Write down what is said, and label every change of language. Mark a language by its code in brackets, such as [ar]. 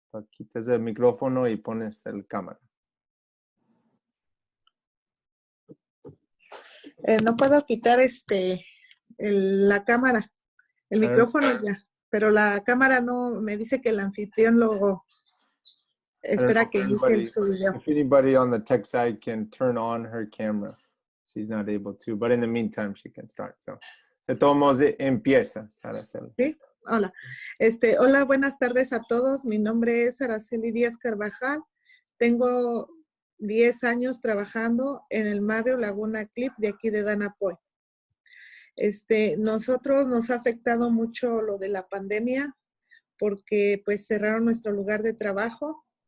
[es] Quitas el micrófono y pones el cámara. No puedo quitar la cámara, el micrófono ya. Pero la cámara no, me dice que el anfitrión luego espera que inicie su video. [en] If anybody on the tech side can turn on her camera, she's not able to, but in the meantime, she can start. [es] So, de todos modos, empieza, Araceli. Sí, hola. Hola, buenas tardes a todos. Mi nombre es Araceli Díaz Carvajal. Tengo 10 años trabajando en el barrio Laguna Clip de aquí de Danapoy. Nosotros nos ha afectado mucho lo de la pandemia porque pues cerraron nuestro lugar de trabajo.